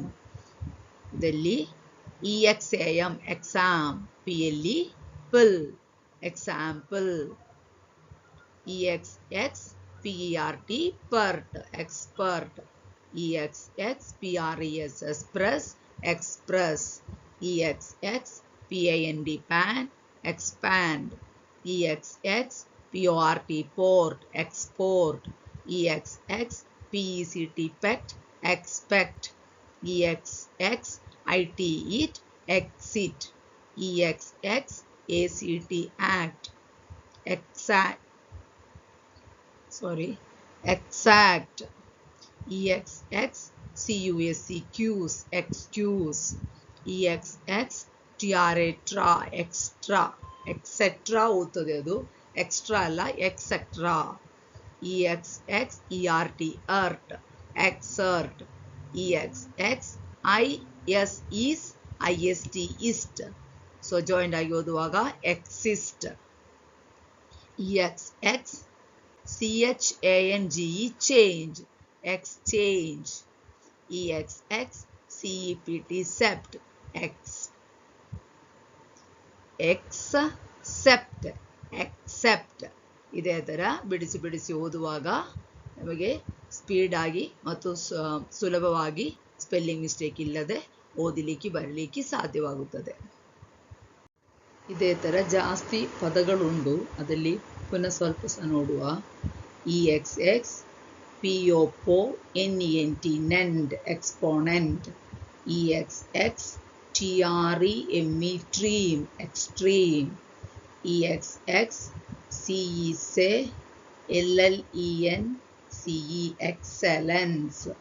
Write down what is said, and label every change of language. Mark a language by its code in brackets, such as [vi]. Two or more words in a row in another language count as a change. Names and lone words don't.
[en] ಇದರಲ್ಲಿ EXAM ಎಕ್ಸಾಮ್, PLE ple, example. EXX PERT pert, expert. EXX PRES express, express. EXX PAND pan, expand. EXX PORT port, export. EXX PECT pet, expect. EXX IT eat, exit. EXX ACT act, exact. EXX CUSE cues, excuse. EXX TRA tra, extra, etc. [kn] ಓದ್ತದೆ ಅದು, ಎಕ್ಸ್ಟ್ರಾ ಅಲ್ಲ, ಎಕ್ಸೆಟ್ರಾ. [en] EXX ERT ERT, exert. EXX IS is, IST ist, so joint [kn] ಆಗಿ ಓದುವಾಗ [en] exist. EXX CHANGE change, exchange. EXX CEPT sept, accept. [kn] ಇದೇ ಥರ ಬಿಡಿಸಿ ಓದುವಾಗ ನಮಗೆ ಸ್ಪೀಡಾಗಿ ಮತ್ತು ಸುಲಭವಾಗಿ [en] spelling mistake [kn] ಇಲ್ಲದೆ ಓದಲಿಕ್ಕೆ ಬರಲಿಕ್ಕೆ ಸಾಧ್ಯವಾಗುತ್ತದೆ. ಇದೇ ಥರ ಜಾಸ್ತಿ ಪದಗಳುಂಟು, ಅದರಲ್ಲಿ ಪುನಃ ಸ್ವಲ್ಪ ಸಹ ನೋಡುವ. [en] EXX POPO NENT NEND, exponent. EXX TREME TREAM, extreme. EXX CESE LLENCE, excellence.